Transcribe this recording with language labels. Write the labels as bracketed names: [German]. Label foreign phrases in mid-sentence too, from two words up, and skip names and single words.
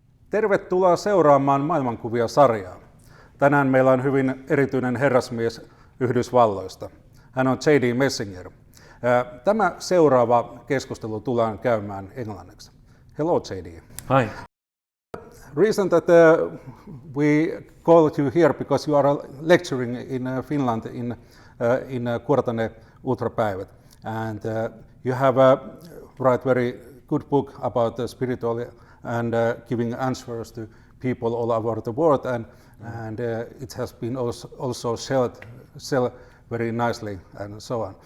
[Finnish] Tervetuloa seuraamaan Maailmankuvia-sarjaa. Tänään meillä on hyvin erityinen herrasmies Yhdysvalloista. Hän on J.D. Messinger. Tämä seuraava keskustelu tullaan käymään englanniksi. [English] Hello, J.D. Hi. Reason that we called you here because you are lecturing in Finland in Kuvattu Ultrapäivillä, and you have write very good book about the spiritual and giving answers to people all over the world, and it has been also sell very nicely and so on.